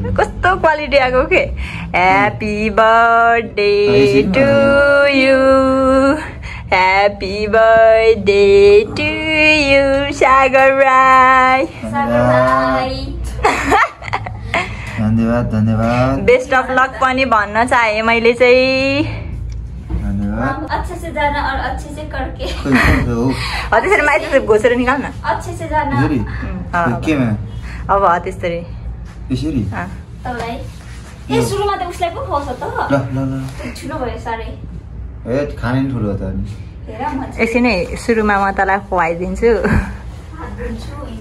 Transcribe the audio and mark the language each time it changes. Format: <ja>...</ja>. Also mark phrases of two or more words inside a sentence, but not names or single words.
<ne>कस्तो क्वालिटी आको के</ne> <en>happy birthday to you happy birthday to you सागर राई</en> <ne>धन्यवाद</ne> <en>best of luck</en> <ne>पनि भन्न चाहे मैले चाहिँ</ne> <hi>अच्छे से जाना और अच्छे से करके</hi> <ne>त्यसरी माइती घोसेर निकाल न</ne> <hi>अच्छे से जाना</hi> <ne>अब त्यसरी यसरी तलाई ए सुरुमा त उसलाई पो खुवाउँछ त ल ल ल ठुलो भयो सारै ए खाने नि ठुलो त नि हेर म एकछिनै सुरुमा म तँलाई खुवाइदिन्छु दिन्छु हैन</ne>